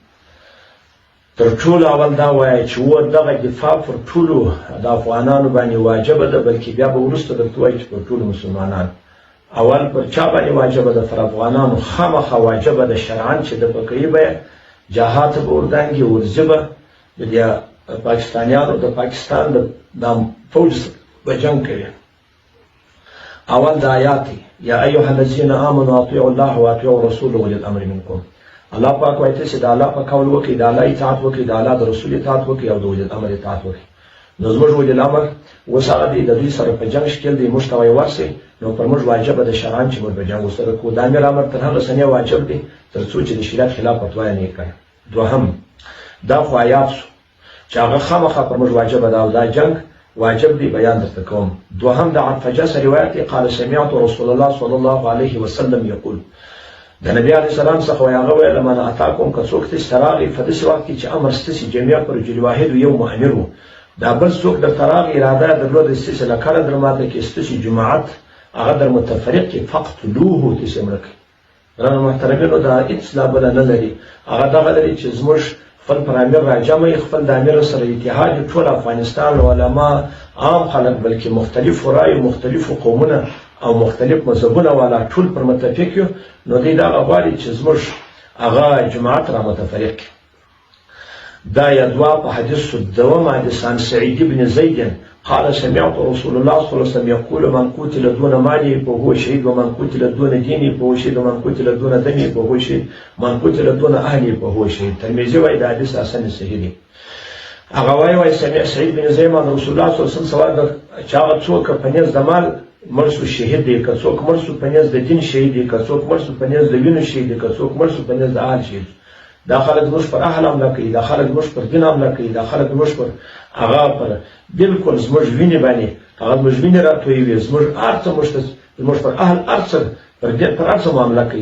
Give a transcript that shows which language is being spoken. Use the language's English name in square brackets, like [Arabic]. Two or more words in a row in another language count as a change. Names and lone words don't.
[Pashto] تر ټولو اول دا وایي چې دغه دفاع پر ټولو د افغانانو باندې واجب ده بلکې بیا به وروسته درته وایي چې پر ټولو مسلمانانو اول پر چا باندې واجب ده پر افغانانو خامخا واجب ده شرعاً چې د پکې به جهاد به وردانګي ورځبه د پاکستانیانو د پاکستان د فوج به جنگ کوي. اول د آیات [Arabic] یا ایها الذین آمنوا اطیعوا الله واطیعوا الرسول واولی الامر منکم [Pashto] الله پاک وایي چې د الله په قول وکړئ د الله اطاعت وکړئ د الله د رسول اطاعت وکړئ او د [Arabic] اولي الامر [Pashto] اطاعت وکړئ. نو زموږ [Arabic] اولي الامر [Pashto] اوس هغه دی د دوی سره په جنګ شکل دی موږ ته وایي ورسئ نو پر موږ واجب ده شرعاً چې موږ به جنګ ورسره کوو. د امیر امر تر هغه سنې واجب دی تر څو چې د شریعت خلاف فتوا یې نه کړي. دوهم دا خو آیات شو چې هغه خامخا پر موږ واجب ده او دا جنګ واجب دی بیان درته کوم. دوهم د عرفجه روایت [Arabic] قال سمعت رسول الله صلی الله علیه وسلم یقول [Pashto] د نبی [Arabic] علیه السلام [Pashto] څخه وایي هغه ویل [Arabic] من اتاکم [Pashto] که څوک تاسې ته راغی په داسې وخت کې چې امر ستاسې جميع پر [Arabic] رجل واحد [Pashto] یو مؤمر و دا بل څوک درته راغی اراده یې درلوده ستاسې له کاره در ماته کړي ستاسې جماعت هغه در متفرق کړي فقتلوه تاسې مړه کړئ. ګرانو محترمینو دا هېڅ لا بله نه لري هغه دغه لري چې زموږ خپل پر امیر راجمعي خپل د امیر سره اتحاد ټول افغانستان علما عام خلک بلکې مختلفو رایو مختلفو قومونه او مختلف مذهبونه والا ټول پر متفق یو نو دوی دغه غواړي چې زموږ هغه جماعت را متفرق کړي. دا یدوا په حدیث دوم حدیث [Arabic] عن سعید بن زید قال سمعت رسول الله صلى الله عليه وسلم يقول من قتل دون ماله فهو شهيد ومن قتل دون دينه فهو شهيد ومن قتل دون دمه فهو شهيد ومن قتل دون اهله فهو شهيد. [Pashto] ترمذی وايي دا [Arabic] حدیث حسن صحیح [Pashto] دی. هغه وايي سعید بن زید من رسول الله [Arabic] صلی الله علیه وسلم [Pashto] سوال چې هغه څوک په نس د مال مرسو شهید دی که څوک مرسو په نس د دین شهید دی که څوک مرسو په نس د وینې شهید دی که څوک مرسو په نس د اهل شهید. دا خلک موږ پر اهل حمله کوي دا خلک موږ پر دین حمله کوي دا خلک موږ پر هغه پر بالکل زموږ وینې باندې هغه زموږ وینې راتویوي زموږ هر څه موږ پر اهل هر څه پر هر څه معامله کوي.